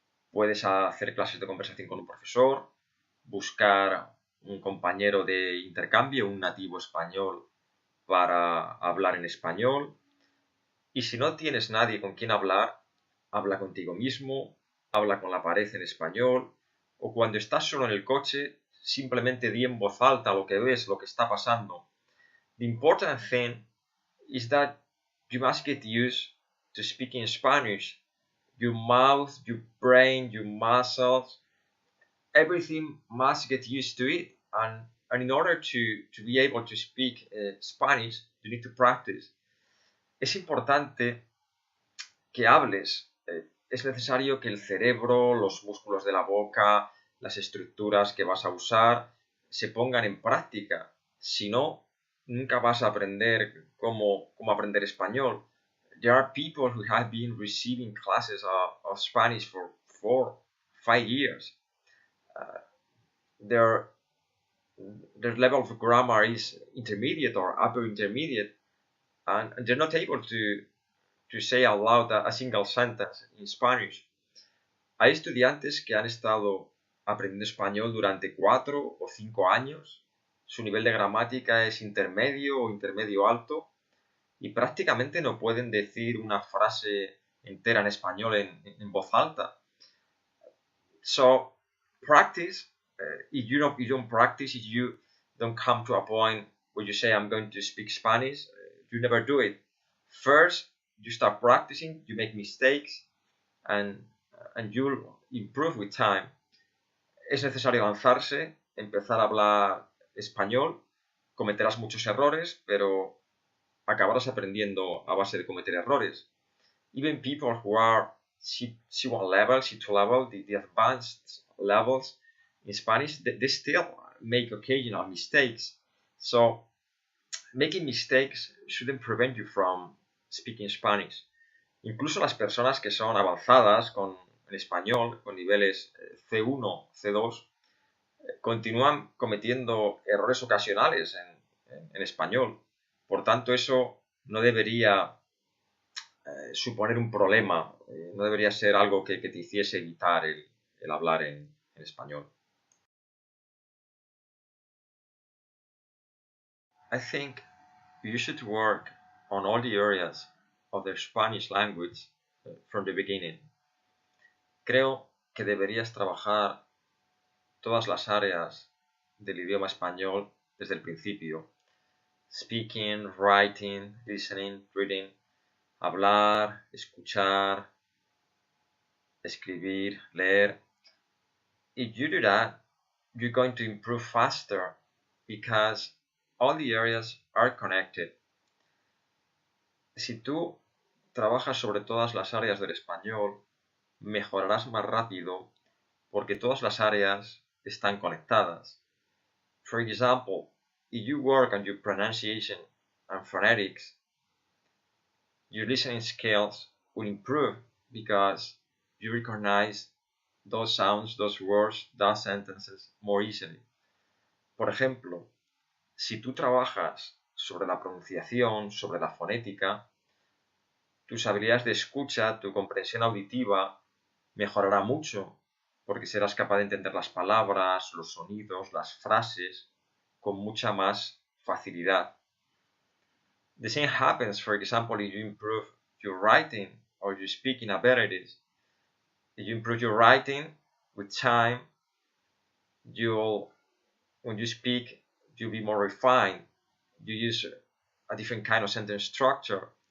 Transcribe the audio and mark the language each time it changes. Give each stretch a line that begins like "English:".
Spanish: Puedes hacer clases de conversación con un profesor, buscar un compañero de intercambio, un nativo español, para hablar en español. Y si no tienes nadie con quien hablar, habla contigo mismo, habla con la pared en español, o cuando estás solo en el coche, simplemente di en voz alta lo que ves, lo que está pasando.
English: The important thing is that you must get used to speaking Spanish. Your mouth, your brain, your muscles, everything must get used to it. And in order to be able to speak Spanish, you need to practice.
Spanish: Es importante que hables. Es necesario que el cerebro, los músculos de la boca, las estructuras que vas a usar, se pongan en práctica. Si no, nunca vas a aprender cómo aprender español.
English: There are people who have been receiving classes of Spanish for 4, 5 years. Their level of grammar is intermediate or upper intermediate, and they're not able to say out loud a single sentence in Spanish.
Spanish: Hay estudiantes que han estado aprendiendo español durante 4 o 5 años. Su nivel de gramática es intermedio o intermedio alto y prácticamente no pueden decir una frase entera en español en voz alta.
English: So, practice. If you don't practice, if you don't come to a point where you say, I'm going to speak Spanish, you never do it. First, you start practicing, you make mistakes, and you'll improve with time.
Spanish: Es necesario lanzarse, empezar a hablar español, cometerás muchos errores, pero acabarás aprendiendo a base de cometer errores.
English: Even people who are C1 level, C2 level, the advanced levels in Spanish, they still make occasional mistakes. So, making mistakes shouldn't prevent you from speaking Spanish.
Spanish: Incluso las personas que son avanzadas en español, con niveles C1, C2, continúan cometiendo errores ocasionales en español. Por tanto, eso no debería suponer un problema, no debería ser algo que te hiciese evitar el hablar en español.
English: I think you should work on all the areas of the Spanish language from the beginning.
Spanish: Creo que deberías trabajar todas las áreas del idioma español desde el principio.
English: Speaking, writing, listening, reading,
Spanish: hablar, escuchar, escribir, leer.
English: If you do that, you're going to improve faster because all the areas are connected.
Spanish: Si tú trabajas sobre todas las áreas del español, mejorarás más rápido porque todas las áreas están conectadas.
English: For example, if you work on your pronunciation and phonetics, your listening skills will improve because you recognize those sounds, those words, those sentences more easily.
Spanish: Por ejemplo, si tú trabajas sobre la pronunciación, sobre la fonética, tus habilidades de escucha, tu comprensión auditiva mejorará mucho porque serás capaz de entender las palabras, los sonidos, las frases con mucha más facilidad.
English: The same happens, for example, if you improve your writing or your speaking abilities. If you improve your writing with time, when you speak, you'll be more refined. You use a different kind of sentence structure.